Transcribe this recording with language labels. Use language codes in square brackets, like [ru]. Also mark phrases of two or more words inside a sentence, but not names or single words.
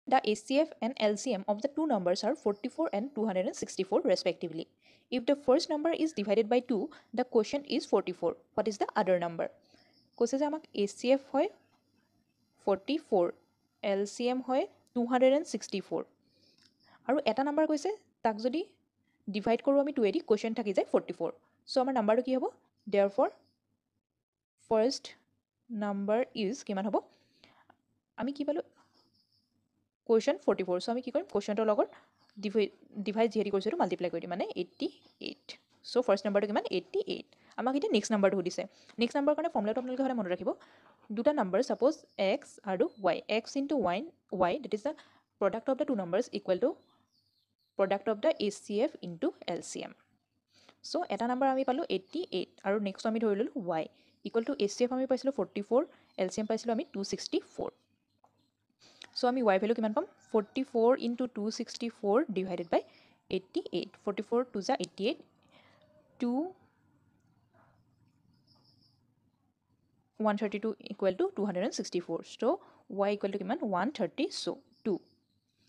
[en] The HCF and LCM of the two numbers are 44 and 264 respectively. If the first number is divided by 2, the quotient is 44. What is the other number? [as] কৈছে যে আমাক HCF হয় 44, LCM হয় 264 আৰু এটা নাম্বাৰ কৈছে তাক যদি ডিভাইড কৰোঁ আমি 2 এদি কোৱেশ্যন থাকি যায় 44. সো আমাৰ নাম্বাৰটো কি হ'ব? [en] Therefore first number is [as] কিমান হ'ব? আমি কি পালোঁ? কোৱেশ্যন 44. সো আমি কি কৰিম? কোৱেশ্যনটোৰ লগত ডিভাইড যিহেতু কৰিছোঁ সেইটো মাল্টিপ্লাই কৰি দিম মানে 88. সো ফাৰ্ষ্ট নাম্বাৰটো কিমান? 88. আমাক এতিয়া নেক্সট নাম্বাৰটো সুধিছে. নেক্সট নাম্বাৰৰ কাৰণে ফৰ্মুলাটো আপোনালোকে সদায় মনত ৰাখিব. দুটা নাম্বাৰ সাপোজ x আৰু y. [en] x into y that is the product of the two numbers equal to product of the HCF into LCM. [as] সো এটা নাম্বাৰ আমি পালোঁ 88 আৰু নেক্সট আমি ধৰি ল'লোঁ [en] y equal to HCF [as] আমি পাইছিলোঁ 44, LCM পাইছিলোঁ আমি 264. সো আমি y ভ্যালু কিমান পাম? [en] 44 into 264 divided by 88. 44 to the 88 to 132 equal to 264. So y equal to kiman 130. So 2.